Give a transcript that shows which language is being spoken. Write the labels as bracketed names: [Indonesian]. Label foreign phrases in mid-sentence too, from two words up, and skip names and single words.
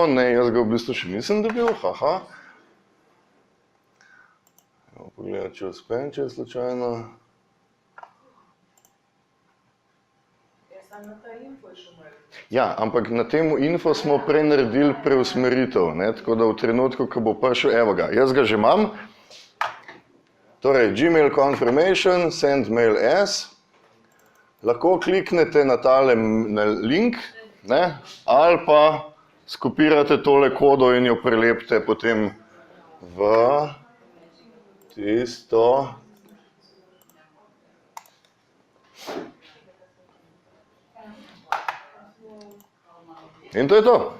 [Slovenian] Ne, jaz ga v bistvu še nisem dobil, haha. Pogledaj, če uspem, če je slučajno. Ja, ampak na temu info smo prej naredili preusmeritev, ne, tako da v trenutku, ko bo prišel, evo ga, jaz ga že imam. Torej, [English] Gmail confirmation, send mail as. [Slovenian] Lahko kliknete na tale link, ne, ali pa skopirate tole kodo in jo prelepite potem v tisto. In to je to.